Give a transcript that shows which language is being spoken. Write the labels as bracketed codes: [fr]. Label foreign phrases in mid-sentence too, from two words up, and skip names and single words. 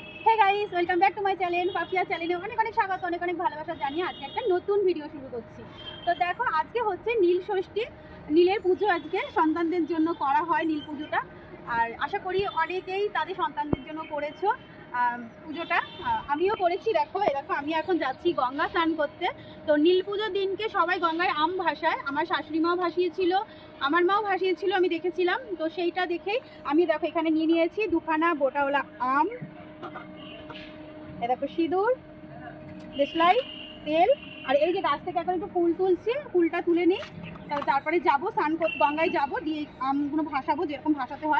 [en] hey guys welcome back to my channel [bn] পাপিয়া চ্যানেলে অনেক অনেক স্বাগত অনেক অনেক ভালোবাসা জানিয়ে আজ কে এক নতুন ভিডিও শুরু করছি। তো দেখো আজ কে হচ্ছে নীল ষষ্ঠী নীলের পুজো আজ কে সন্তানদের জন্য করা হয় নীল পুজোটা और আশা করি অনেকেই তাদের সন্তানদের জন্য করেছ পুজোটা আমিও করেছি। দেখো দেখো আমি এখন যাচ্ছি গঙ্গা স্নান করতে। তো নীল পুজোর দিনকে সবাই গঙ্গায় আম ভাসায়, আমার শাশুড়ি মাও ভাসিয়েছিল, আমার মাও ভাসিয়েছিল, আমি দেখেছিলাম। তো সেইটা দেখেই আমি দেখো এখানে নিয়ে নিয়েছি দুখানা বোটাওয়ালা আম, দেখো সিঁদুর, দেশলাই, তেল আর এই যে গাছ থেকে এখন একটু ফুল তুলছি, ফুলটা তুলে নিই তারপরে যাবো স্নান করতে গঙ্গায় যাবো, দিয়ে আমগুলো ভাসাবো যেরকম ভাসাতে হয়।